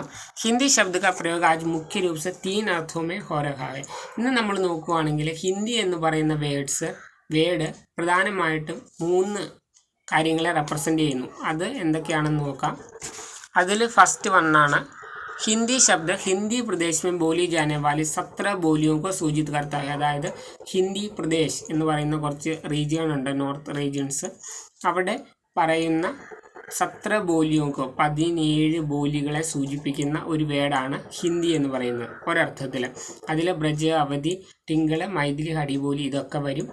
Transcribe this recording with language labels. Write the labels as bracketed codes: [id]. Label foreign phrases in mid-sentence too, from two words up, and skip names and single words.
[hi] हिंदी शब्द का प्रयोग आज मुख्य रूप से 3 अर्थों में हो रहा है. [ml] ഇന്ന് നമ്മൾ നോക്കുകയാണെങ്കിൽ ഹിന്ദി എന്ന് പറയുന്ന വേർഡ് പ്രധാനമായിട്ടും 3 കാര്യങ്ങളെ റെപ്രസെൻ്റ് ചെയ്യുന്നു. അത് എന്തൊക്കെയാണെന്ന് നോക്കാം. അതിൽ ഫസ്റ്റ് വണ്ണാണ് [hi] हिंदी शब्द हिंदी प्रदेश में बोली जाने वाली 17 बोलियों को सूचित करता है. [ml] അതായത് ഹിന്ദി പ്രദേശ് എന്ന് പറയുന്ന കുറച്ച് റീജിയൺ ഉണ്ട്, നോർത്ത് റീജിയൻസ്. അവിടെ പറയുന്ന 17 ബോലിയോക്കോ 17 ബോലികളെ സൂചിപ്പിക്കുന്ന ഒരു വേർഡാണ് ഹിന്ദി എന്ന് പറയുന്നത് ഒരർത്ഥത്തിൽ. അതിൽ ബ്രജ്, അവധി, ടിങ്കള്, മൈഥിലി, ഹടിബോലി ഇതൊക്കെ വരും.